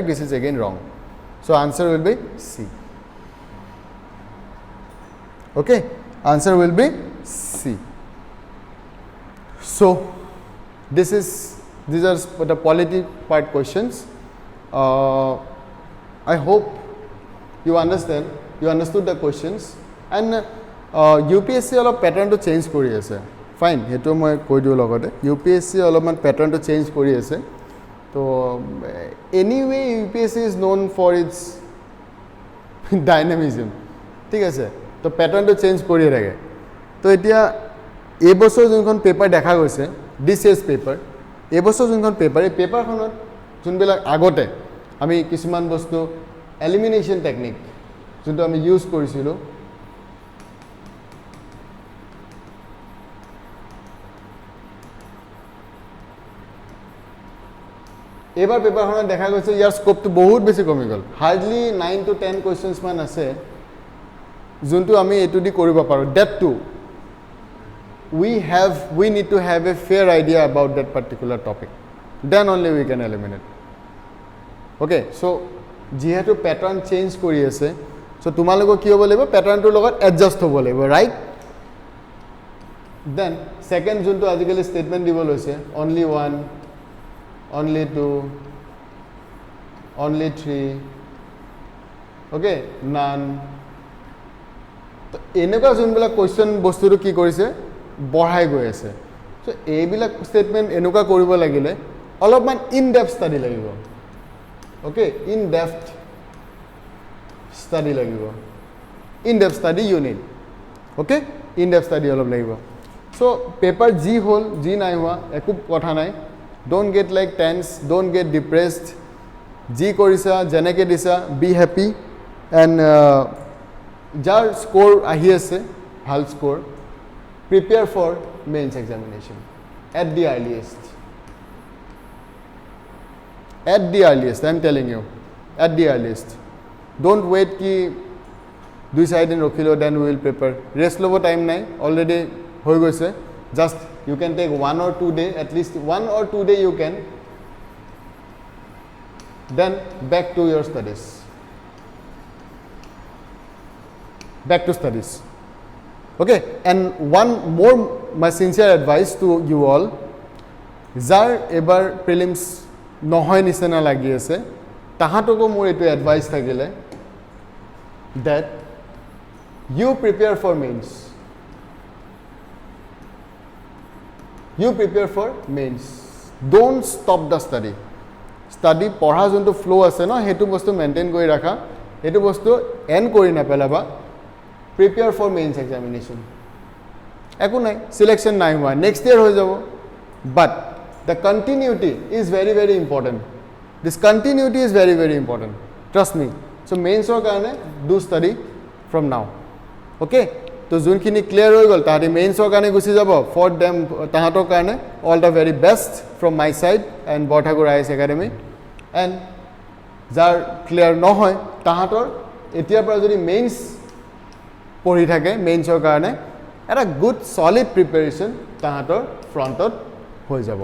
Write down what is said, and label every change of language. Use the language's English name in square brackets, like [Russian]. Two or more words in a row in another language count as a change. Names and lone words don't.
[English] This is again wrong. So answer will be C. Okay, answer will be C. So these are the polity part questions. I hope you understood the questions, and UPSC alop pattern to change [Assamese] কৰি আছে. Fine, হেতু মই কৈ দিওঁ লগতে UPSC অলপমান [English] pattern to change [Assamese] কৰি আছে. [English] So anyway UPSC is known for its dynamism. [Assamese] ঠিক আছে, তো [English] pattern to change [Assamese] কৰি ৰাগে. তো এতিয়া এই বছৰ যোনখন পেপাৰ দেখা গৈছে ডিসএস পেপাৰ, এই বছৰ যোনখন পেপাৰ, এই পেপাৰখনত যোনবিলাক আগতে আমি কিছুমান বস্তু [English] elimination technique [Assamese] যোনটো আমি ইউজ কৰিছিলোঁ, এইবাৰ পেপাৰখনত দেখা গৈছে ইয়াৰ স্কোপটো বহুত বেছি কমি গ'ল. [English] hardly 9 to 10 questions [Assamese] মান আছে যোনটো আমি এইটো দি কৰিব পাৰোঁ. [English] that too we need to have a fair idea about that particular topic, then only we can eliminate. Okay, so [Assamese] যেহেতু [English] pattern change [Assamese] কৰি আছে, so তোমালোকক কি হ'ব লাগিব, pattern টোৰ লগত adjust হ'ব লাগিব, [English] right? [Assamese] Then second যোনটো আজিকালি statement দিব লৈছে, [English] only 1, only 2, only 3, okay, none. [Assamese] তো এনেকুৱা যোনবিলাক কুৱেশ্যন বস্তুটো কি কৰিছে বঢ়াই গৈ আছে. সো এইবিলাক ষ্টেটমেণ্ট এনেকুৱা কৰিব লাগিলে অলপমান [English] in depth study [Assamese] লাগিব. [English] okay, in depth study [Assamese] লাগিব, [English] in depth study [Assamese] ইউনিট. [English] okay, in depth study [Assamese] অলপ লাগিব. চ' পেপাৰ যি হ'ল যি নাই হোৱা একো কথা নাই. [English] don't get like tense, don't get depressed. [Assamese] যি কৰিছা যেনেকৈ দিছা [English] be happy, and [Assamese] যাৰ স্ক'ৰ আহি আছে ভাল স্ক'ৰ, [English] prepare for mains examination at the earliest. At the earliest, I am telling you, at the earliest. Don't wait [Assamese] কি 2 দিন ৰখিলো [English] then we will prepare. [Assamese] Rest lobo time nai, already hoi goise. [English] Just you can take 1 or 2 day, at least 1 or 2 day you can. Then back to your studies. Back to studies. Okay, and one more my sincere advice to you all, [Assamese] যাৰ এইবাৰ prelims নহয় নিচিনা লাগি আছে তাহাঁতক মোৰ এটা advice থাকিল [English] that you prepare for mains. You prepare for mains. Don't stop the study. Study [Assamese] পঢ়া যোনটো flow আছে ন হেতু বস্তু মেইনটেইন কৰি ৰাখা, হেতু বস্তু এন্ড কৰি না পেলাবা. [English] Prepare for mains examination. [Assamese] একো নাই, selection নাই হোৱা, [English] next year [Assamese] হৈ যাব. [English] But the continuity is very very important. This continuity is very very important. Trust me. So mainsৰ কাৰণে do study from now. Okay? [Assamese] তো যোনখিনি ক্লিয়াৰ হৈ গ'ল তাহাঁতি মেইনছৰ কাৰণে গুচি যাব. [English] For them [Assamese] তাহাঁতৰ কাৰণে [English] all the very best from my side and Borthakur IAS Academy. [Assamese] And যাৰ ক্লিয়াৰ নহয় তাহাঁতৰ এতিয়াৰ পৰা যদি মেইনছ পঢ়ি থাকে মেইনছৰ কাৰণে এটা [English] good solid preparation [Assamese] তাহাঁতৰ ফ্ৰণ্টত হৈ যাব.